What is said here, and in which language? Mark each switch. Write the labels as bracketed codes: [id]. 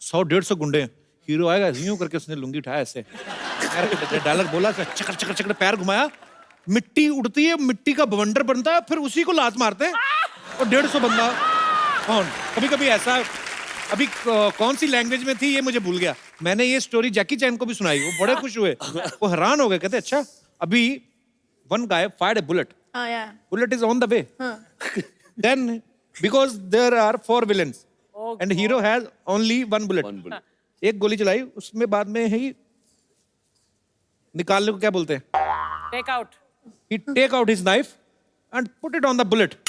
[hi] 100-150 गुंडे, हीरो आएगा यूं करके उसने लुंगी उठाया ऐसे, डायलॉग बोला, चकर चकर चकर पैर घुमाया, मिट्टी उड़ती है, मिट्टी का बवंडर बनता है, फिर उसी को लात मारते हैं और 150 बंदा कौन। कभी कभी ऐसा, अभी कौन सी लैंग्वेज में थी ये मुझे भूल गया, मैंने ये स्टोरी जैकी चैन को भी सुनाई, वो बड़े खुश हुए, वो हैरान हो गए, कहते अच्छा अभी [en] one guy fired a bullet. yeah. Bullet is on the way. Then because there are 4 villains and hero has only 1 bullet. One bullet. [hi] एक गोली चलाई, उसमें बाद में ही निकालने को क्या बोलते हैं? [en] Take out. He take out his knife and put it on the bullet.